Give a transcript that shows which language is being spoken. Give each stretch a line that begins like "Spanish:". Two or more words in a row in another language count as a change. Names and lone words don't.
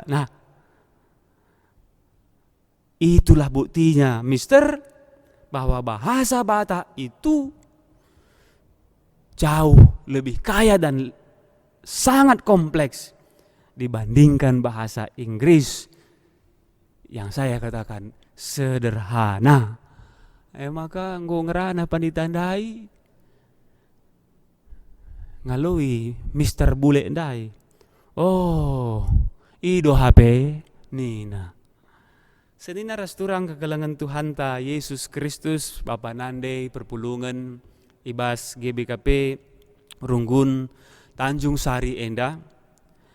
Indonesian: Nah, itulah buktinya Mister bahwa bahasa Batak itu jauh lebih kaya dan sangat kompleks dibandingkan bahasa Inggris yang saya katakan sederhana.
Batak Karo: Maka ngerana panditandai ngalui Mister bule ndai. Oh, ido HP Nina. Senina rasturang kegelangan Tuhan ta Yesus Kristus Bapa Nande perpulungan ibas GBKP Runggun Tanjung Sari Enda